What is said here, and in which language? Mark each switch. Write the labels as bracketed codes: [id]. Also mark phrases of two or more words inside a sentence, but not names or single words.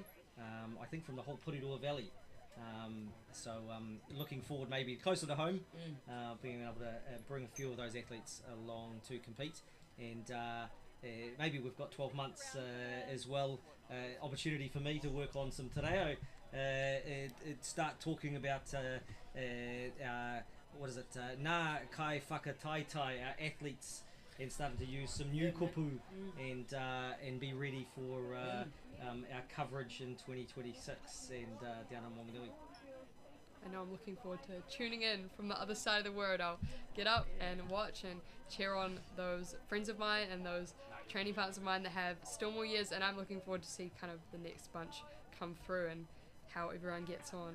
[en] I think from the whole Porirua Valley. So looking forward maybe closer to home, being able to bring a few of those athletes along to compete. And maybe we've got 12 months as well, opportunity for me to work on some [mi] te reo, [en] start talking about what is it, [mi] nā kai whakataitai, [en] our athletes, and starting to use some new kupu and be ready for our coverage in 2026 and down in Wanganui. I know I'm looking forward to tuning in from the other side of the world. I'll get up and watch and cheer on those friends of mine and those training partners of mine that have still more years, and I'm looking forward to see kind of the next bunch come through and how everyone gets on.